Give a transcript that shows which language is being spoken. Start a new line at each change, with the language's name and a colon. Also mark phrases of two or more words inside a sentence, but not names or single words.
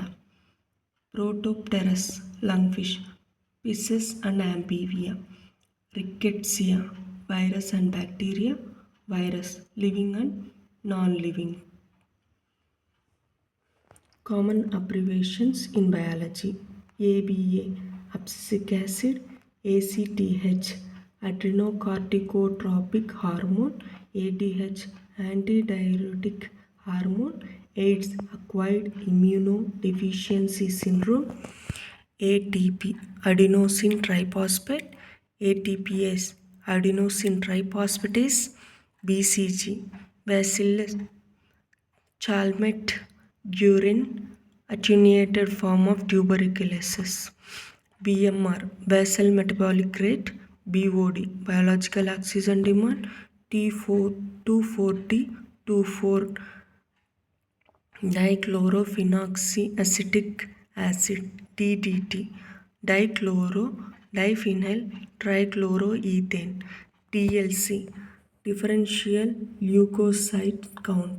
English: Protopterus, lungfish. Pisces and amphibia. Rickettsia, virus and bacteria. Virus, living and non-living. Common abbreviations in biology. ABA, abscisic acid. ACTH, adrenocorticotropic hormone. ADH, antidiuretic hormone. AIDS, acquired immunodeficiency syndrome. ATP, adenosine triphosphate. ATPase, adenosine triphosphatase. BCG, Bacillus Chalmette-Guerin, attenuated form of tuberculosis. BMR, basal metabolic rate. BOD, biological oxygen demand. T240-24 dichlorophenoxyacetic acid. DDT, diphenyl trichloroethane. DLC, differential leukocyte count.